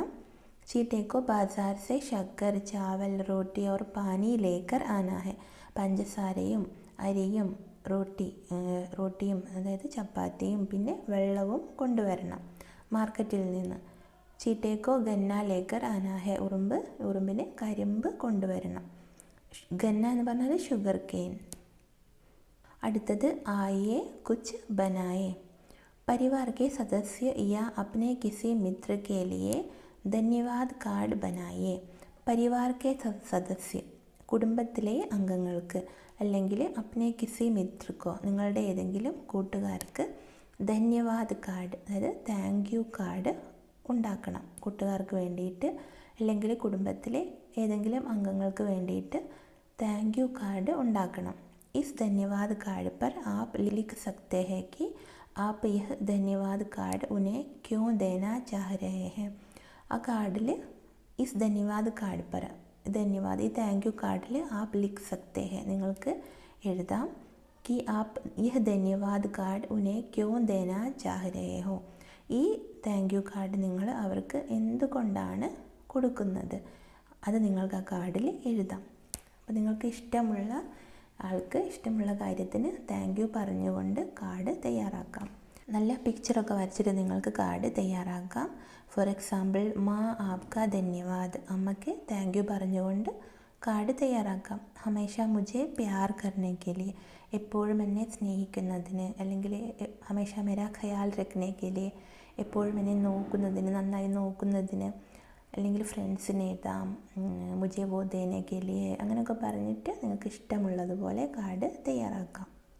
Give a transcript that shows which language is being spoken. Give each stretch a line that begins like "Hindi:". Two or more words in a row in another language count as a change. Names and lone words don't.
Hindi: चींटी को बाज़ार से शक्कर चावल रोटी और पानी लेकर आना है,
Malayalam: പഞ്ചസാരയും അരിയും റോട്ടിയും അതായത് ചപ്പാത്തിയും പിന്നെ വെള്ളവും കൊണ്ടുവരണം മാർക്കറ്റിൽ നിന്ന്.
Hindi: चींटी को गन्ना लेकर आना है,
Malayalam: ഉറുമ്പിന് കരിമ്പ് കൊണ്ടുവരണം. ഗന്ന എന്ന് പറഞ്ഞാൽ
English: sugar cane.
Malayalam: അടുത്തത്
Hindi: आइए कुछ बनाएँ. परिवार के सदस्य या अपने किसी मित्र के लिए धन्यवाद कार्ड बनाइए. परिवार के सदस्य,
Malayalam: കുടുംബത്തിലെ അംഗങ്ങൾക്ക് അല്ലെങ്കിൽ
Hindi: अपने किसी मित्र को,
Malayalam: നിങ്ങളുടെ ഏതെങ്കിലും കൂട്ടുകാർക്ക് ധന്യവാദ് കാർഡ് അതായത്
English: thank you card
Malayalam: ഉണ്ടാക്കണം. കൂട്ടുകാർക്ക് വേണ്ടിയിട്ട് അല്ലെങ്കിൽ കുടുംബത്തിലെ ഏതെങ്കിലും അംഗങ്ങൾക്ക് വേണ്ടിയിട്ട്
English: thank you card
Malayalam: ഉണ്ടാക്കണം.
Hindi: इस धन्यवाद कार्ड पर आप लिख सकते हैं कि आप यह धन्यवाद कार्ड उन्हें क्यों देना चाह रहे हैं.
Malayalam: ആ കാർഡിൽ
Hindi: इस धन्यवाद कार्ड पर,
Malayalam: ധന്യവാദ് ഈ താങ്ക് യു കാർഡിൽ
Hindi: आप लिख सकते हैं
Malayalam: നിങ്ങൾക്ക് എഴുതാം
Hindi: कि आप यह धन्यवाद कार्ड उन्हें क्यों देना चाह रहे हो.
Malayalam: ഈ
English: thank you card
Malayalam: നിങ്ങൾ അവർക്ക് എന്തുകൊണ്ടാണ് കൊടുക്കുന്നത് അത് നിങ്ങൾക്ക് ആ കാർഡിൽ എഴുതാം. അപ്പോൾ നിങ്ങൾക്ക് ഇഷ്ടമുള്ള ആൾക്ക് ഇഷ്ടമുള്ള കാര്യത്തിന്
English: thank you
Malayalam: പറഞ്ഞുകൊണ്ട് കാർഡ് തയ്യാറാക്കാം. നല്ല പിക്ചറൊക്കെ വരച്ചിട്ട് നിങ്ങൾക്ക് കാർഡ് തയ്യാറാക്കാം.
English: for example
Hindi: माँ आपका धन्यवाद,
Malayalam: അമ്മയ്ക്ക്
English: thank you
Malayalam: പറഞ്ഞുകൊണ്ട് കാർഡ് തയ്യാറാക്കാം.
Hindi: हमेशा मुझे प्यार करने के लिए,
Malayalam: എപ്പോഴും എന്നെ സ്നേഹിക്കുന്നതിന് അല്ലെങ്കിൽ
Hindi: हमेशा मेरा ख़याल रखने के लिए,
Malayalam: എപ്പോഴും എന്നെ നോക്കുന്നതിന്, നന്നായി നോക്കുന്നതിന്. അല്ലെങ്കിൽ ഫ്രണ്ട്സിന് എഴുതാം
Hindi: मुझे वो देने के लिए,
Malayalam: അങ്ങനെയൊക്കെ പറഞ്ഞിട്ട് നിങ്ങൾക്ക് ഇഷ്ടമുള്ളതുപോലെ കാർഡ് തയ്യാറാക്കാം.